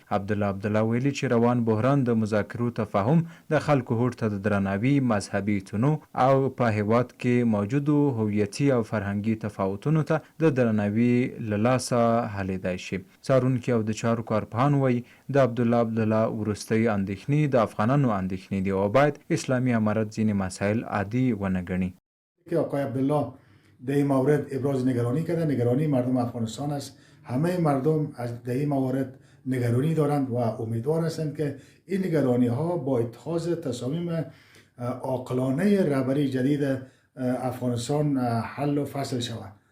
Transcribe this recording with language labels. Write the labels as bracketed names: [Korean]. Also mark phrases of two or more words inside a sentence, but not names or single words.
[Pashto] عبدالله عبدالله ویلي چې روان بحران د مذاکرو تفاهم، د خلکو هوډ ته د درناوي، مذهبي تنوع او په هیواد کې موجودو هویتي او فرهنګي تفاوتونو ته د درناوي له لاسه حلیدای شي. څارونکي او د چارو کارپوهان وایي د عبدالله عبدالله وروستۍ اندېښنې د افغانانو اندېښنې دي او باید اسلامي امارت ځینې مسایل عادي ونه ګڼي. [Persian] که آقای عبدالله در این مورد ابراز نگرانی کرده، نگرانی مردم افغانستان است. همه مردم از در این موارد نگرانی دارند و امیدوار هستند که این نگرانی ها با اتخاذ تصامیم عاقلانه رهبری جدید افغانستان حل و فصل شود.